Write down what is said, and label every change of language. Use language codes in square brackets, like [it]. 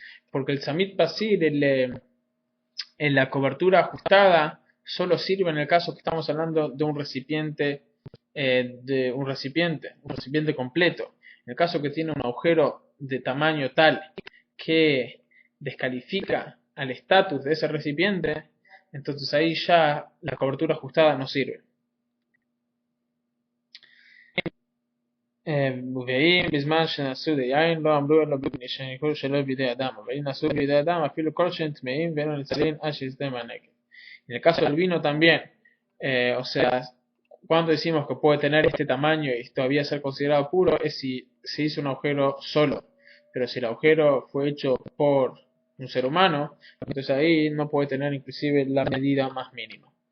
[es] Porque el Samit Pasil, en la cobertura ajustada, solo sirve en el caso que estamos hablando de un recipiente completo. En el caso que tiene un agujero de tamaño tal que descalifica al estatus de ese recipiente, entonces ahí ya la cobertura ajustada no sirve. [he] ואם בזמן שנעשו ליין לא אמרו אלא שנקראו שלא בידי אדם, אבל אם נעשו בידי אדם אפילו כל שהם טמאים ואין ניצלים עד שיסדם הנגב. [es] En el caso del vino también, o sea, cuando decimos que puede tener este tamaño y todavía ser considerado puro es si se hizo un agujero solo. Pero si el agujero fue hecho por un ser humano, entonces ahí no puede tener inclusive la medida más mínima.